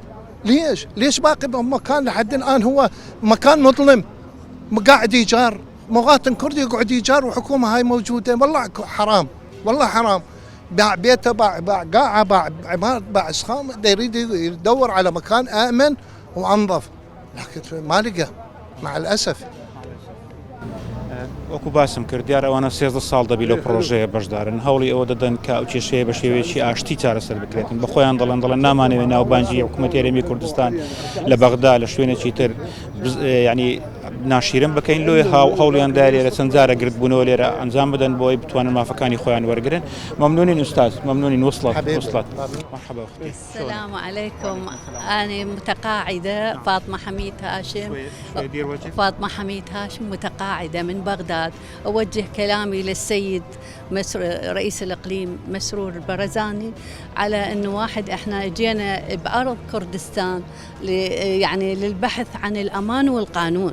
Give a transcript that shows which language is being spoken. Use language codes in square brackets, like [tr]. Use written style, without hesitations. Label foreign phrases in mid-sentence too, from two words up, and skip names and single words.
[ar] ليش باقي بمكان لحد الان هو مكان مظلم، قاعد ايجار، مواطن كردي يقعد ايجار وحكومه هاي موجوده، والله حرام، والله حرام. باع بيته، باع قاعه، باع عمار، باع اسخام، يريد يدور على مكان امن وانظف، لكن ما لقى مع الاسف. [ckb] وەکو باسم کرد دیارە ئەوانە 13 ساڵ دەبی لەو پرۆژەیە بەشدارن، هەوڵی ئەوە دەدەن کە ئەو کێشەیە بە شێوەیەکی ئاشتی چارەسەر بکرێتن، بە خۆیان دەڵێن نامانەوێت ناوبانجی حکوومەتی هەرێمی کوردستان لە بەغدا لە شوێنێکی تر ینی ناشیرن بکەین، لۆی هەوڵیان دا لێرە چەند جارە گرتبوونەوە لێرە ئەنجام بدەن بۆی بتوانن مافەکانی خۆیان وەرگرن. [ar] ممنونين أستاذ، ممنونين. وصلت. مرحبا أختي. السلام عليكم، أنا متقاعدة فاطمة حميد هاشم. فاطمة حميد هاشم متقاعدة من بغداد. أوجه كلامي للسيد رئيس الإقليم مسرور البرزاني على أنه واحد إحنا جينا بأرض كردستان يعني للبحث عن الأمان والقانون.